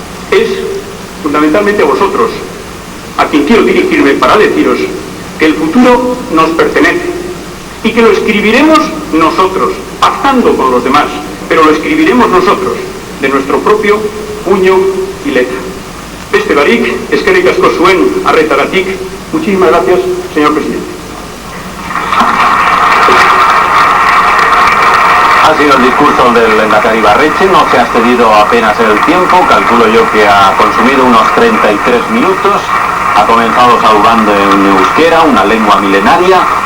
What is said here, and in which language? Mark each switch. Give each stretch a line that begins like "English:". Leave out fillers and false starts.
Spanish: Es fundamentalmente a vosotros a quien quiero dirigirme para deciros que el futuro nos pertenece y que lo escribiremos nosotros, pactando con los demás, pero lo escribiremos nosotros, de nuestro propio puño y letra.
Basque: Beste barik, eskerrik asko zuen arretagatik.
Spanish: Muchísimas gracias, señor presidente. Ha sido el discurso del lehendakari Ibarretxe, no se ha excedido apenas el tiempo, calculo yo que ha consumido unos 33 minutos, ha comenzado saludando en euskera, una lengua milenaria.